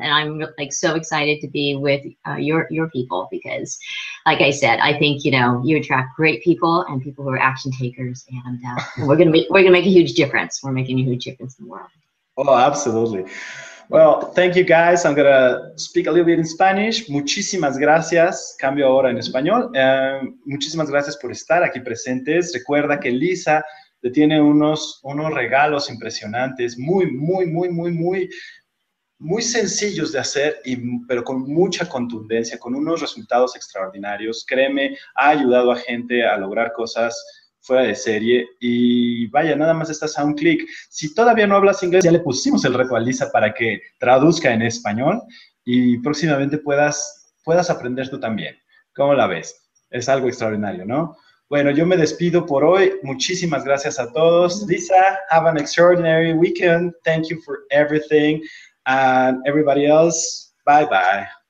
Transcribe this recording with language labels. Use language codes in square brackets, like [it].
[en] And I'm like so excited to be with your people because, like I said, I think you attract great people and people who are action takers, and we're gonna make a huge difference. We're making a huge difference in the world. Oh, absolutely. Well, thank you guys. I'm gonna speak a little bit in Spanish. [es] Muchísimas gracias. Cambio ahora en español. Muchísimas gracias por estar aquí presentes. Recuerda que Lisa te tiene unos regalos impresionantes, muy sencillos de hacer, pero con mucha contundencia, con unos resultados extraordinarios. Créeme, ha ayudado a gente a lograr cosas fuera de serie y vaya, nada más estás a un clic. Si todavía no hablas inglés, ya le pusimos el reto a Lisa para que traduzca en español y próximamente puedas aprender tú también. ¿Cómo la ves? Es algo extraordinario, ¿no? Bueno, yo me despido por hoy. Muchísimas gracias a todos. [en] Lisa, have an extraordinary weekend. Thank you for everything. And everybody else, bye-bye.